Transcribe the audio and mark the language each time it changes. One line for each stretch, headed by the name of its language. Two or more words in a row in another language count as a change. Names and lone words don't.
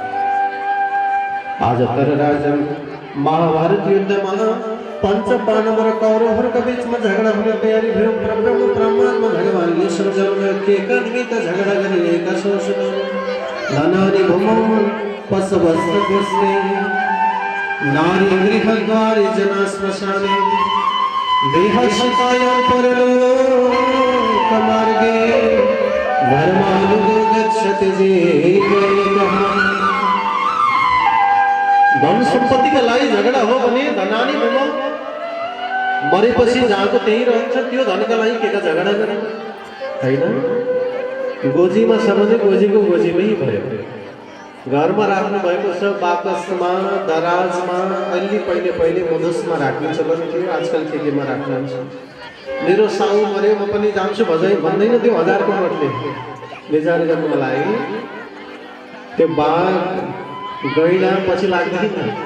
Nepali: आज धर्मराजन महाभारत युद्धमा पंच पांडव र कौरवहरूका बीचमा झगडा हुन तयारी भयो ब्रह्म परमात्मा भगवानले सृजनमा के का निमित्त झगडा गरिरहेका छन्
Sanskrit: धनानि भूमौ पशवस्त गोस्ते नारी गृहद्वारे जना श्मशाने देहशिताय परलोकमार्गे धर्मानुगो गच्छति जीवैकः
Nepali: धन सम्पत्तिका लागि झगडा हो भने
Sanskrit: धनानी भूमौ
Nepali: मरेपछि जहाँको त्यही रहन्छ त्यो धनका लागि केका झगडा गर्ने हैन गोजीमा छ भने गोजीको गोजीमै भयो घरमा राख्नु भएको छ बाकसमा दराजमा अलि पहिले मधुसमा राख्नु छ भने त्यो आजकल केमा राख्नुहुन्छ मेरो साउ मर्यो म पनि जान्छु भन्दैन त्यो 1000 को नोटले बेजार गर्नुको लागि त्यो बाघ गैला पछि लाग्दैन